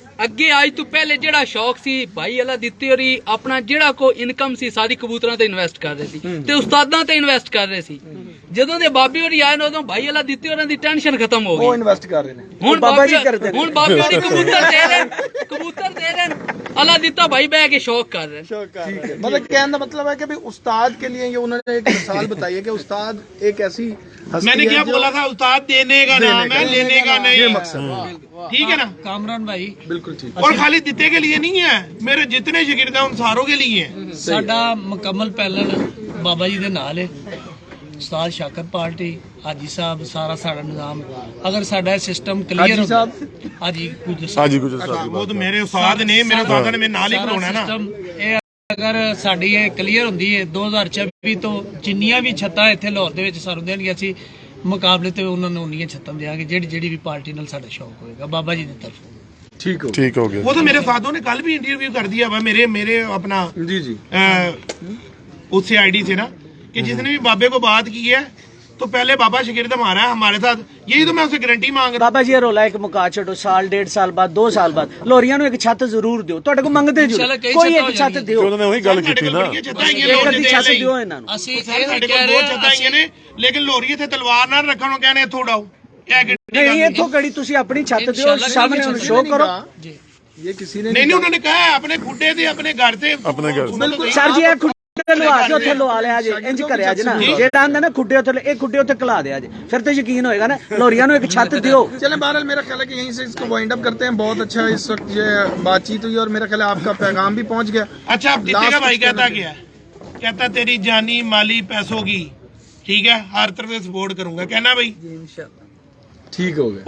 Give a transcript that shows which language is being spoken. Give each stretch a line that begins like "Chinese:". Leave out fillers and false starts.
Punjabi: ਅੱਗੇ ਅੱਜ ਤੋਂ ਪਹਿਲੇ ਜਿਹੜਾ ਸ਼ੌਕ ਸੀ ਭਾਈ ਅੱਲਾ ਦਿੱਤੀ ਹੋਰੀ ਆਪਣਾ ਜਿਹੜਾ ਕੋ ਇਨਕਮ ਸੀ ਸਾਰੀ ਕਬੂਤਰਾਂ ਤੇ ਇਨਵੈਸਟ ਕਰ ਰਹੇ ਸੀ ਤੇ ਉਸਤਾਦਾਂ ਤੇ ਇਨਵੈਸਟ ਕਰ ਰਹੇ ਸੀ। ਜਦੋਂ ਦੇ ਬਾਬੇ ਹੋਰੀ ਆਏ ਨੇ ਉਦੋਂ ਭਾਈ ਅੱਲਾ ਦਿੱਤੀ ਹੋਰਾਂ ਦੀ ਟੈਨਸ਼ਨ ਖਤਮ ਹੋ ਗਈ। ਉਹ ਇਨਵੈਸਟ ਕਰ ਰਹੇ ਨੇ, ਹੁਣ ਬਾਬਾ ਜੀ ਕਰਦੇ ਨੇ। ਹੁਣ ਬਾਬੇ ਹੋਰੀ ਕਬੂਤਰ ਦੇ ਰਹੇ ਨੇ, ਅੱਲਾ ਦਿੱਤਾ ਭਾਈ ਬਹਿ ਕੇ ਸ਼ੌਕ ਕਰ ਰਹੇ ਨੇ।
Hindi: ठीक है, मतलब कहने का मतलब है कि भाई उस्ताद के लिए ये उन्होंने एक मिसाल बताई है कि उस्ताद एक ऐसी हस्ती मैंने है क्या जो बोला था, उस्ताद देने का नाम है, लेने का नहीं। ये मकसद, ठीक है ना।
Punjabi: ਕਾਮਰਾਨ ਭਾਈ,
Hindi: बिल्कुल ठीक। और खाली दिते के लिए नहीं है, मेरे जितने शागिर्द हैं उन सारों के लिए है।
Punjabi: ਸਾਡਾ ਮੁਕੰਮਲ ਪੈਨਲ ਬਾਬਾ ਜੀ ਦੇ ਨਾਲ ਹੈ। ਉਸਤਾਦ ਸ਼ਾਕਰ ਪਾਰਟੀ, ਹਾਜੀ ਸਾਹਿਬ, ਸਾਰਾ ਸਾਡਾ ਨਿਜ਼ਾਮ। ਅਗਰ ਸਾਡਾ ਸਿਸਟਮ ਕਲੀਅਰ ਹੋ ਗਿਆ, ਹਾਜੀ
Hindi: कुछ वो तो मेरे उस्ताद ने, मेरे उस्ताद ने मेरे नाल ही कराना है ना।
Punjabi: ਸਿਸਟਮ ਇਹ ਅਗਰ ਸਾਡੀ ਇਹ ਕਲੀਅਰ ਹੁੰਦੀ ਹੈ 2024 ਤੋਂ ਜਿੰਨੀਆਂ ਵੀ ਛੱਤਾਂ ਇੱਥੇ ਲਾਹੌਰ ਦੇ ਵਿੱਚ ਸਾਨੂੰ ਦੇਣਗੇ, ਅਸੀਂ ਮੁਕਾਬਲੇ ਤੇ ਉਹਨਾਂ ਨੂੰ ਉਨੀਆਂ ਛੱਤਾਂ ਦੇਵਾਂਗੇ ਜਿਹੜੀ ਵੀ ਪਾਰਟੀ ਨਾਲ ਸਾਡਾ ਸ਼ੌਕ ਹੋਏਗਾ ਬਾਬਾ ਜੀ ਦੀ ਤਰਫੋਂ।
Hindi: ठीक हो, ठीक हो गया। वो तो मेरे उस्तादों ने कल भी इंटरव्यू कर दिया हुआ मेरे अपना जी जी, उससे आईडी से ना, कि जिसने भी बाबे को बात की है तो पहले बाबा शागिर्द हमारा है, हमारे साथ। यही तो मैं उसे गारंटी मांग रहा
Punjabi: ਬਾਬਾ ਜੀ ਰੋਲਾ ਇੱਕ ਮੁਕਾ ਛੱਡੋ, ਸਾਲ 1.5 ਸਾਲ ਬਾਅਦ 2 ਸਾਲ ਬਾਅਦ ਲੋਰੀਆਂ ਨੂੰ ਇੱਕ ਛੱਤ ਜ਼ਰੂਰ ਦਿਓ। ਤੁਹਾਡੇ ਕੋਲ ਮੰਗਦੇ ਜ਼ਰੂਰ, ਕੋਈ ਇੱਕ ਛੱਤ ਦਿਓ।
Hindi: उन्होंने वही गल की थी ना।
Punjabi: ਇੱਕ ਅੱਧੀ ਛੱਤ ਦਿਓ ਇਹਨਾਂ ਨੂੰ। ਅਸੀਂ ਸਾਡੇ ਕੋਲ ਦੋ ਛੱਤਾਂ ਆਈਆਂ ਨੇ, ਲੇਕਿਨ ਲੋਰੀ ਇੱਥੇ ਤਲਵਾਰ ਨਾਲ ਰੱਖਣ ਨੂੰ ਕਹਿੰਦੇ ਇੱਥੋਂ ਉਡਾਓ। ਨਹੀਂ, ਇੱਥੋਂ ਕੜੀ ਤੁਸੀਂ ਆਪਣੀ ਛੱਤ ਦਿਓ, ਸਾਹਮਣੇ ਉਹਨੂੰ ਸ਼ੋਅ ਕਰੋ।
Hindi: ये किसी ने नहीं उन्होंने कहा है अपने खुड्डे से अपने घर से अपने घर से। बिल्कुल
Punjabi: ਸਰ ਜੀ ਇਹ ਖੁੱਡੇ ਲਵਾ ਕੇ ਉੱਥੇ ਲਵਾ ਲਿਆ ਜੇ, ਇੰਜ ਕਰਿਆ ਜੇ ਨਾ, ਜਿਹੜਾ ਆਂਦਾ ਨਾ ਖੁੱਡੇ ਉੱਥੇ, ਇਹ ਖੁੱਡੇ ਉੱਥੇ ਕਲਾ ਦਿਆ ਜੇ, ਫਿਰ ਤੇ ਯਕੀਨ ਹੋਏਗਾ ना। ਲੋਰੀਆਂ ਨੂੰ ਇੱਕ ਛੱਤ ਦਿਓ।
Hindi: चले बहरहाल, मेरा ख्याल है कि यहीं से इसको वाइंड अप करते हैं। बहुत अच्छा इस वक्त ये बातचीत हुई और मेरा ख्याल है आपका पैगाम भी पहुंच गया। अच्छा, अब दिते का भाई कहता क्या है? कहता तेरी जानी माली पैसों की, ठीक है, हर तरफ से सपोर्ट करूंगा, कहना भाई। ठीक हो गया।